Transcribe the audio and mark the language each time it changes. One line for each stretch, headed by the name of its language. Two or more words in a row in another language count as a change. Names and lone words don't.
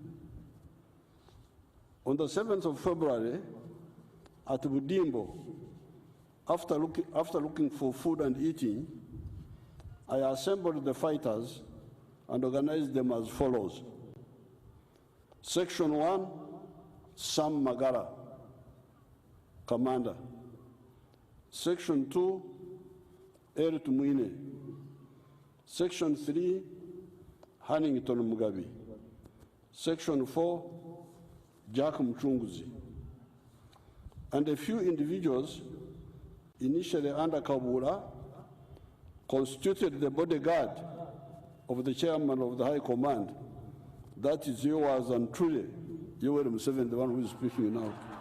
English: On the 7th of February, at Budimbo, after looking for food and eating, I assembled the fighters and organized them as follows. Section 1, Sam Magara, commander. Section 2, Er Tumuine. Section 3, Hannington Mugabe. Section 4, Jack Mchunguzi. And a few individuals, initially under Kabula, constituted the bodyguard of the chairman of the High Command. That is yours and truly, Yoweri Museveni, the one who is speaking now.